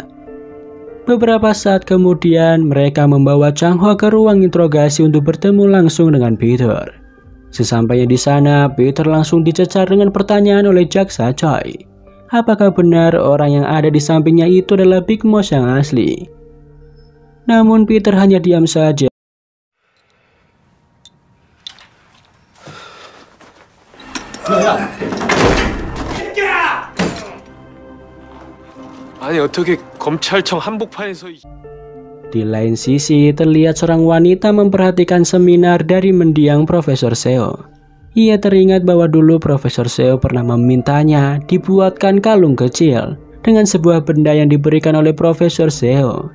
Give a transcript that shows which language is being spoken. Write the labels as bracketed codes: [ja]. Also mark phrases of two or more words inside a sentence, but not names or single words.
[id] Beberapa saat kemudian, mereka membawa Chang-ho ke ruang interogasi untuk bertemu langsung dengan Peter. Sesampainya di sana, Peter langsung dicecar dengan pertanyaan oleh jaksa Choi. Apakah benar orang yang ada di sampingnya itu adalah Big Mouse yang asli? Namun Peter hanya diam saja. [ko] 아니 어떻게 검찰청 한복판에서 [id] Di lain sisi, terlihat seorang wanita memperhatikan seminar dari mendiang Profesor Seo. Ia teringat bahwa dulu Profesor Seo pernah memintanya dibuatkan kalung kecil dengan sebuah benda yang diberikan oleh Profesor Seo.